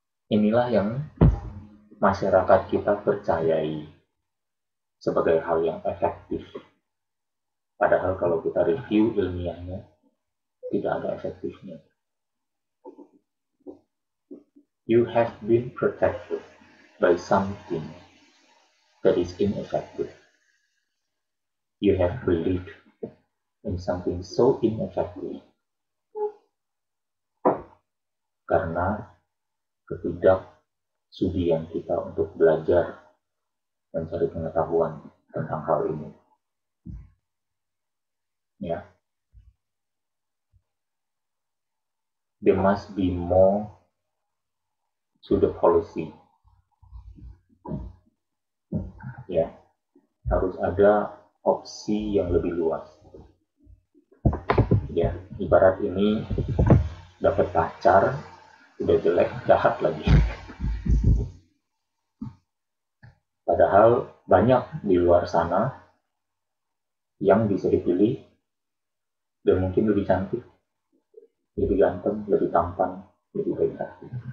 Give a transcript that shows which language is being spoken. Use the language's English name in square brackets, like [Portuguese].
[Indonesian] Inilah yang masyarakat kita percayai sebagai hal yang efektif. Padahal kalau kita review ilmiahnya, tidak ada efektifnya. [English] You have been protected by something that is ineffective. You have believed in something so ineffective. [Indonesian] Karena ketidaksudian kita untuk belajar mencari pengetahuan tentang hal ini. Ya. [English] There must be more to the policy. Ya. [Indonesian] Harus ada opsi yang lebih luas. Ya, ibarat ini dapat pacar, udah jelek, jahat lagi. Padahal banyak di luar sana yang bisa dipilih dan mungkin lebih cantik, lebih ganteng, lebih tampan, lebih baik hati.